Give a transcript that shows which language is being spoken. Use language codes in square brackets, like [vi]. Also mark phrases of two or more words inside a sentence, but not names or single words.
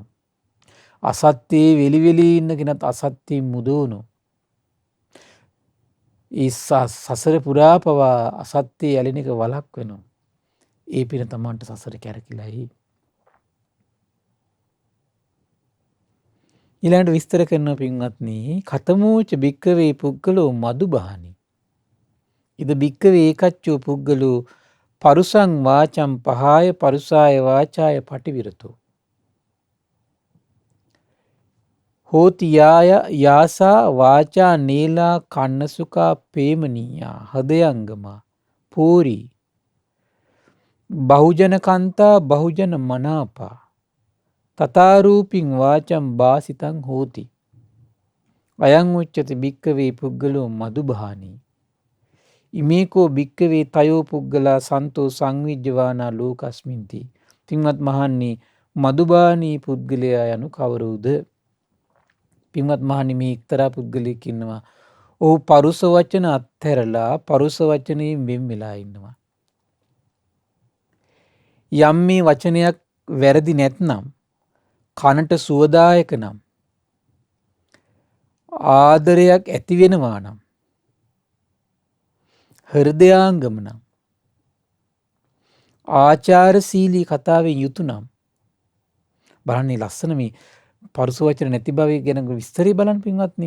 [si] අසත්‍යයේ වෙලි වෙලි ඉන්න කෙනත් අසත්‍යයෙන් මුදවනවා. ඒ සසර පුරා පවා අසත්‍යයේ ඇලෙන එක වළක්වනවා. ඒ පින තමන්ට සසර කැරකිලායි. ඊළඟට විස්තර කරන පින්වත්නි [pi] කතමෝච භික්කවේ පුද්ගලෝ මදුබහනි. ඉද භික්කවේ ඒකච්චෝ පුද්ගලෝ පරුසං වාචම් පහාය පරුසාය වාචාය පටිවිරතෝ. හෝති යාසා වාචා නේලා කන්නසුකා පේමනීයා හදයංගමා පෝරී බහුජන කන්තා බහුජන මනාපා තතාරූපින් වාචම් බාසිතං හෝති. අයං උච්චති භික්කවේ පුද්ගලෝ මදුබහානී. ඉමේකෝ භික්කවේ තයෝ පුද්ගලා සන්තෝ සංවිජ්ජවානා ලෝකස්මින්ති. [si] පින්වත් මහන්නේ මදුබානී පුද්ගලයා යනු කවරුද? පින්වත් මහනි මේ එක්තරා පුද්ගලයෙක් ඉන්නවා. ඔහු පරුස වචන අත්හැරලා පරුස වචනයෙන් වෙන් වෙලා ඉන්නවා. යම් මේ වචනයක් වැරදි නැත්නම් කනට සුවදායක නම් ආදරයක් ඇති වෙනවා නම් හෘදයාංගම නම් ආචාරශීලී කතාවෙන් යුතු නම් බලන්නේ ලස්සන මේ පරුස වචන නැති බව ගැන විස්තරي බලන්න පින්වත්නි.